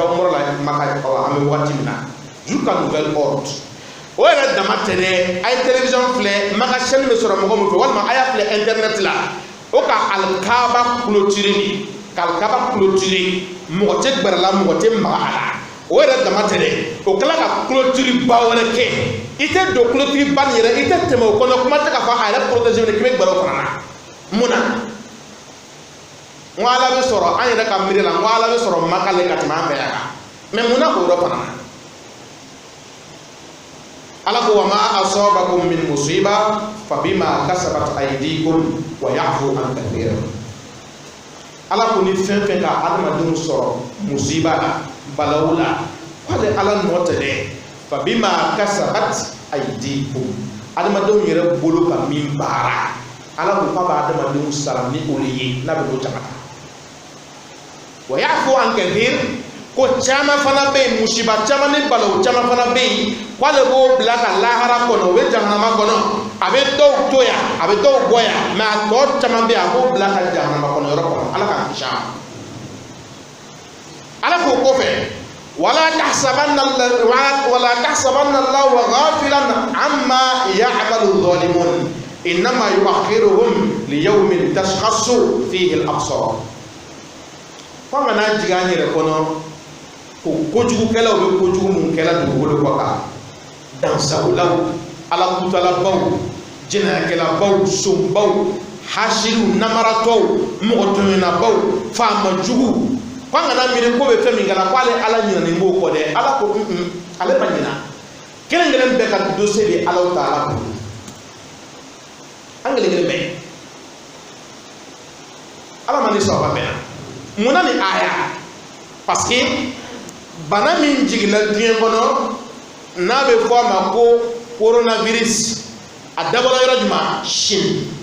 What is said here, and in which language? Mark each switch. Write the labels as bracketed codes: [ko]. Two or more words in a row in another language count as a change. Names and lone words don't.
[bm] umura la Maka an bɛ wagati min na [fr] jusqu'à nouvel ordre [bm] o yɛrɛ dama tɛ dɛ a ye télévision filɛ Maka chaîne bɛ sɔrɔ mɔgɔ min fɛ walima a y'a filɛ internet la o ka alikaba clôturer ni ka alikaba clôturer mɔgɔ tɛ gbɛrɛ la mɔgɔ tɛ maga a la o yɛrɛ dama tɛ dɛ o kɛla ka clôture ba wɛrɛ kɛ i tɛ don clôture ba nin yɛrɛ i tɛ tɛmɛ o kɔnɔ kuma tɛ ka fɔ a yɛrɛ protéger k'i bɛ gbɛrɛ o fana na mun na ngwala be soro an yɛrɛ ka miiri la ngwala be soro makale ka tɛmɛ an bɛɛ kan mais mun na k'o yɔrɔ fana na ala ko [ar] وما أصابكم من مصيبة فبما كسبت أيديكم ويعفو عن كثير [bm] ala ko ni fɛn fɛn ka adamadenw sɔrɔ musiba la balawu la k'ale ala nɔ tɛ dɛ [ar] فبما كسبت أيديكم [bm] adamadenw yɛrɛ bolo ka min baara ala ko k'a b'a adamadenw sara ni o ye n'a bɛ n'o jagata [ar] ويعفو عن كثير [bm] ko caman fana bɛ yen musiba caman ni balawu caman fana bɛ yen k'ale b'o bila ka lahara kɔnɔ o bɛ jahanama kɔnɔ a bɛ dɔw to yan a bɛ dɔw bɔ yan mais a tɔ caman bɛ yen a b'o bila ka jahanama kɔnɔ yɔrɔ kɔnɔ ala k'an kisi a ma ala k'o kɔfɛ [ar] ولا تحسبن الله غافلا عما يعمل الظالمون إنما يؤخرهم ليوم تشخص فيه الأبصار [bm] fo ka n'a jigin an yɛrɛ kɔnɔ ko kojugukɛlaw bɛ kojugu mun kɛla dugukolo kɔ kan dansagolaw alakutalabaw jɛnɛyakɛlabaw sonbaw hasiriw namaratɔw mɔgɔ tɔɲɔnabaw faamajugu ko an kana miiri ko bɛ fɛn min kɛla ko ale ala ɲinɛnen b'o kɔ dɛ ala ko ale ma ɲina kelen kelen bɛɛ ka dossier de alaw ta ala bolo an kelen kelen bɛɛ ala ma ni sɔrɔ bɛɛ mun na ni aya [fr] parce que [bm] bana min jigila diɲɛ kɔnɔ n'a bɛ fɔ a ma ko coronavirus a dabɔla yɔrɔ jumɛn Chine